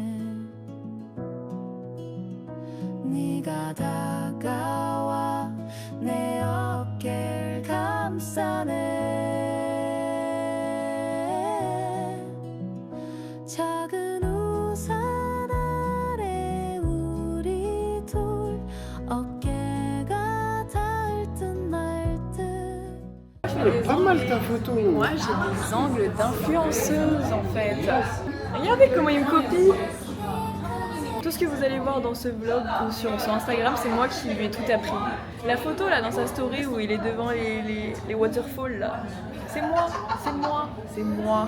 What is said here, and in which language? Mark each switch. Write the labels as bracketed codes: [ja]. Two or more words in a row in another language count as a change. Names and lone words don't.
[ko] 네가 다가와 내 어깨를 감싸네 작은 우산 아래 우리 둘 어깨가 닿을 듯 말 듯. [fr] Pas mal ta photo. Moi j'ai des angles d'influenceuse en fait. Regardez comment il me copie. Tout ce que vous allez voir dans ce vlog ou sur son Instagram, c'est moi qui lui ai tout appris. La photo là dans sa story où il est devant les waterfalls là, c'est moi, c'est moi, c'est moi.